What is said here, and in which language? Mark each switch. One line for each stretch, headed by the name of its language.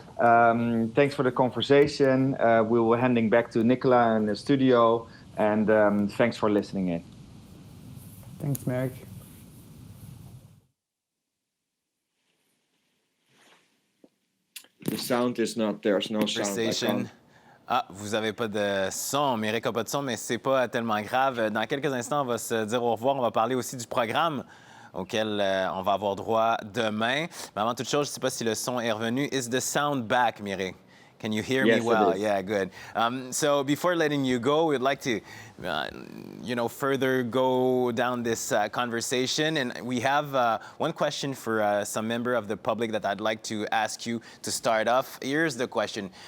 English: Thanks for the conversation. We will handing back to Nicola in the studio, and thanks for listening in. Thanks, Merrick. The sound is not, there's no sound.
French: Ah, vous n'avez pas de son. Méric n'a pas de son, mais c'est pas tellement grave. Dans quelques instants, on va se dire au revoir. On va parler aussi du programme auquel on va avoir droit demain. Mais avant toute chose, je ne sais pas si le son est revenu.
English: Is the sound back, Méric? Can you hear me well? Yeah, good. So before letting you go, we'd like to, further go down this conversation. And we have one question for some member of the public that I'd like to ask you to start off. Here's the question.